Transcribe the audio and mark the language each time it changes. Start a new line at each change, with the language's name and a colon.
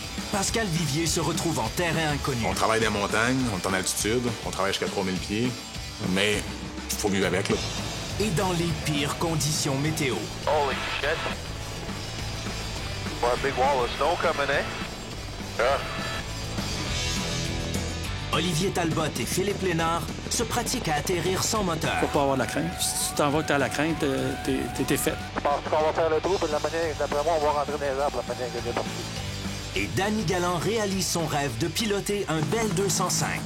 French: Pascal Vivier se retrouve en terrain inconnu. On travaille des montagnes, on est en altitude, on travaille jusqu'à 3000 pieds, mais il faut vivre avec, là. Et dans les pires conditions météo.
English: Holy shit. What a big wall of snow coming in. Yeah.
French: Olivier Talbot et Philippe Lénard se pratiquent à atterrir sans moteur. Faut pas avoir la crainte. Si tu t'en vas que t'as la crainte, t'es fait. Je pense qu'on va faire le trou, puis d'après moi, on va rentrer dans les arbres la manière que j'ai parti. Et Danny Galland réalise son rêve de piloter un Bell 205.